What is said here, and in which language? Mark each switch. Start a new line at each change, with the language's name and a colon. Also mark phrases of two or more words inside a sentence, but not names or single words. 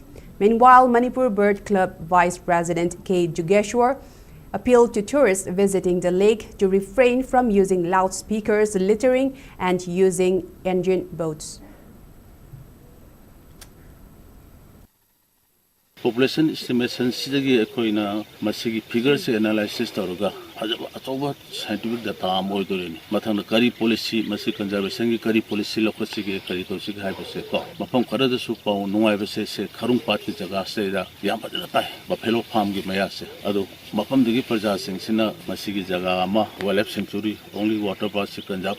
English: Meanwhile, Manipur Bird Club Vice President K. Jugeshwar appealed to tourists visiting the lake to refrain from using loudspeakers, littering, and using engine boats. Population estimation
Manipuri: sidagi ekoina masigi
English: figures analysis
Manipuri: taruga ꯐꯖꯕ ꯑꯆꯧꯕ
English: scientific data
Manipuri: ꯑꯃ ꯑꯣꯏꯗꯣꯔꯤꯅꯤ ꯃꯊꯪꯗ ꯀꯔꯤ ꯄꯣꯂꯤꯁꯤ ꯃꯁꯤ ꯀꯟꯖꯔꯕꯦꯁꯟꯒꯤ ꯀꯔꯤ ꯄꯣꯂꯤꯁꯤ ꯂꯧꯈꯠꯁꯤꯒꯦ ꯀꯔꯤ ꯇꯧꯁꯤꯒꯦ ꯍꯥꯏꯕꯁꯦ ꯀꯣ ꯃꯐꯝ ꯈꯔꯗꯁꯨ ꯄꯥꯎ ꯅꯨꯡꯉꯥꯏꯕꯁꯦ ꯈꯔꯨꯡꯄꯥꯠꯀꯤ ꯖꯒꯥꯁꯤꯗ ꯌꯥꯝ ꯐꯖꯅ ꯇꯥꯏ
English: buffalo farmgi
Manipuri: ꯃꯌꯥꯁꯦ ꯑꯗꯣ ꯃꯐꯝꯗꯨꯒꯤ ꯄ꯭ꯔꯖꯥꯁꯤꯡꯁꯤꯅ ꯃꯁꯤꯒꯤ ꯖꯒꯥ ꯑꯃ
English: wild life sanctuary
Manipuri: ꯑꯣꯡꯂꯤ
English: water parksi
Manipuri: ꯀꯟꯖꯥꯔꯕ